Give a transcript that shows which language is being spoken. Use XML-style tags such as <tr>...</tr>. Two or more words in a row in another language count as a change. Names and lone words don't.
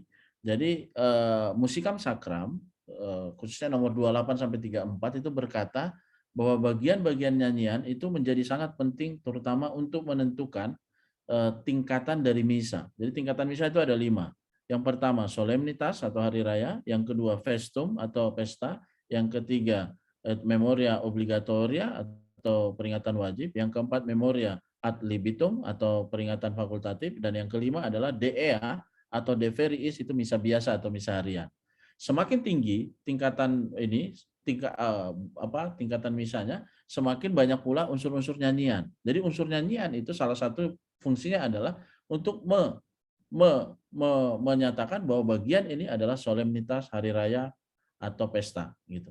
<id>Jadi Musikam Sakram khususnya nomor 28 sampai 34 itu berkata bahwa bagian-bagian nyanyian itu menjadi sangat penting terutama untuk menentukan tingkatan dari misa. Jadi tingkatan misa itu ada 5. Yang pertama solemnitas atau hari raya, yang kedua festum atau pesta, yang ketiga</id> <la>memoria obligatoria</la> <id>atau peringatan wajib, yang keempat</id> <la>memoria ad libitum</la> <id>atau peringatan fakultatif, dan yang kelima adalah DEA atau</id> <la>de feriis,</la> <id>itu misa biasa atau misa harian. Semakin tinggi tingkatan ini, tingkatan misanya, semakin banyak pula unsur-unsur nyanyian. Jadi unsur nyanyian itu salah satu fungsinya adalah untuk menyatakan bahwa bagian ini adalah solemnitas hari raya atau pesta gitu.</id>